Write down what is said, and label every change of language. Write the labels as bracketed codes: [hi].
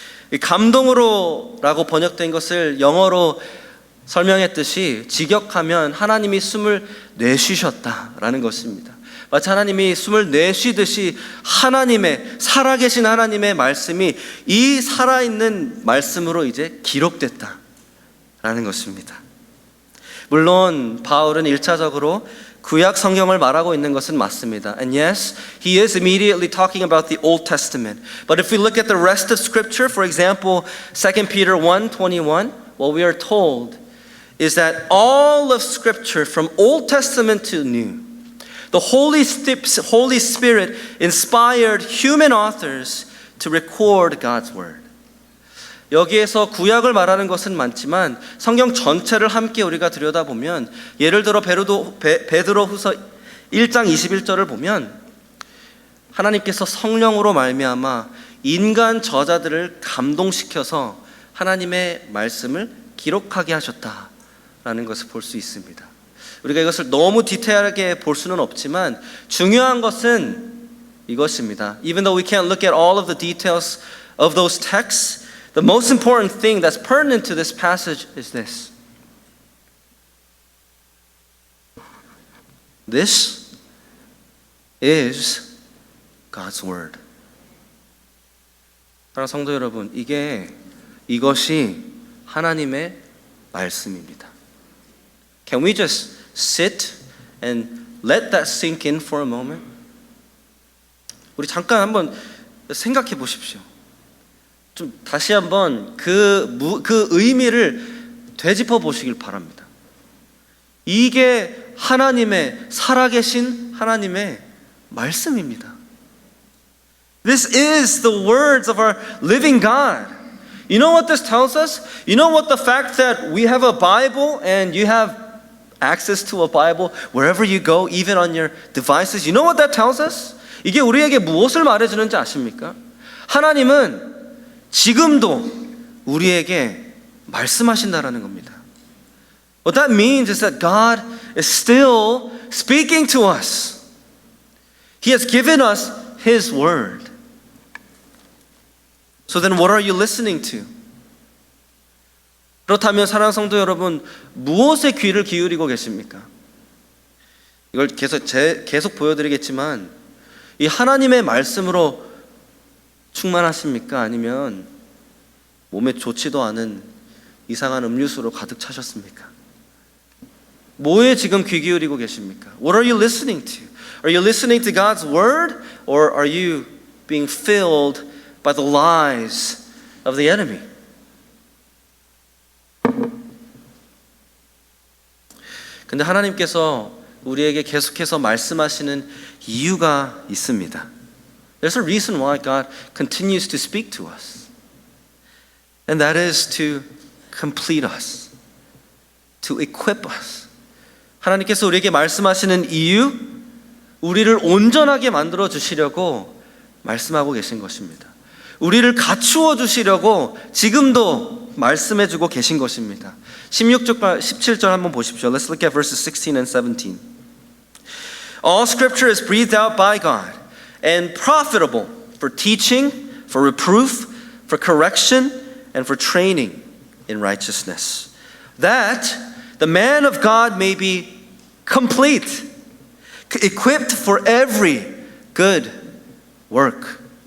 [ko] 이 감동으로라고 번역된 것을 영어로 설명했듯이 직역하면 하나님이 숨을 내쉬셨다라는 것입니다. 마치 하나님이 숨을 내쉬듯이 하나님의 살아계신 하나님의 말씀이 이 살아있는 말씀으로 이제 기록됐다라는 것입니다. 물론 바울은 1차적으로 구약 성경을 말하고 있는 것은 맞습니다. [en] And yes, he is immediately talking about the Old Testament. But if we look at the rest of Scripture, for example, 2 Peter 1:21, what we are told is that all of Scripture from Old Testament to New, the Holy Spirit inspired human authors to record God's Word. [ko] 여기에서 구약을 말하는 것은 많지만 성경 전체를 함께 우리가 들여다보면 예를 들어 베드로후서 1장 21절을 보면 하나님께서 성령으로 말미암아 인간 저자들을 감동시켜서 하나님의 말씀을 기록하게 하셨다라는 것을 볼 수 있습니다. 우리가 이것을 너무 디테일하게 볼 수는 없지만 중요한 것은 이것입니다. [en] Even though we can't look at all of the details of those texts, the most important thing that's pertinent to this passage is this. This is God's word. [ko] 사랑하는 성도 여러분, 이것이 하나님의 말씀입니다. [en] Can we just sit and let that sink in for a moment? [ko] 우리 잠깐 한번 생각해 보십시오. 좀 다시 한번 그 의미를 되짚어 보시길 바랍니다. 이게 하나님의 살아계신 하나님의 말씀입니다. [en] This is the words of our living God. You know what this tells us? You know what the fact that we have a Bible and you have access to a Bible wherever you go, even on your devices. You know what that tells us? [ko] 이게 우리에게 무엇을 말해주는지 아십니까? 하나님은 지금도 우리에게 말씀하신다라는 겁니다. [en] What that means is that God is still speaking to us. He has given us His word. So then what are you listening to? [ko] 그렇다면 사랑하는 성도 여러분, 무엇에 귀를 기울이고 계십니까? 이걸 계속 보여드리겠지만 이 하나님의 말씀으로 충만하십니까? 아니면 몸에 좋지도 않은 이상한 음료수로 가득 차셨습니까? 뭐에 지금 귀 기울이고 계십니까? [en] What are you listening to? Are you listening to God's word or are you being filled by the lies of the enemy? [ko] 근데 하나님께서 우리에게 계속해서 말씀하시는 이유가 있습니다. [en] There's a reason why God continues to speak to us. And that is to complete us, to equip us. [ko] 하나님께서 우리에게 말씀하시는 이유, 우리를 온전하게 만들어 주시려고 말씀하고 계신 것입니다. 우리를 갖추어 주시려고 지금도 말씀해 주고 계신 것입니다. 16절과 17절 한번 보십시오. [en] Let's look at verses 16 and 17. All scripture is breathed out by God and profitable for teaching, for reproof, for correction, and for training in righteousness, that the man of God may be complete, equipped for every good work.